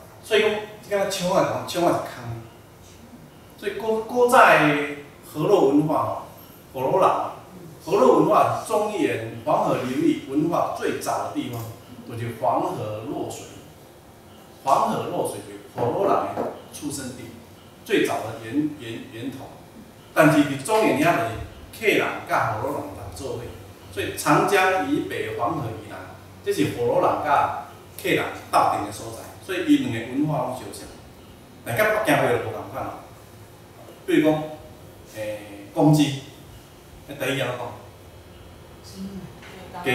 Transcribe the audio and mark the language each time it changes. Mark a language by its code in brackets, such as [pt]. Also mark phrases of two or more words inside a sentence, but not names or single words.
[nan] 所以讲，即个冲啊是空的。所以古早的河洛文化吼，火罗人，河洛文化是中原黄河流域文化最早的地方。就是黄河落水，黄河落水就是火罗人的出生地，最早的源头。但是伫中原遐个客人甲火罗人做伙，所以长江以北、黄河以南，这是火罗人甲客人斗阵的所在。所以伊两个文化拢相像，但甲北京话就无共款咯。比如讲，公鸡，台语安怎讲？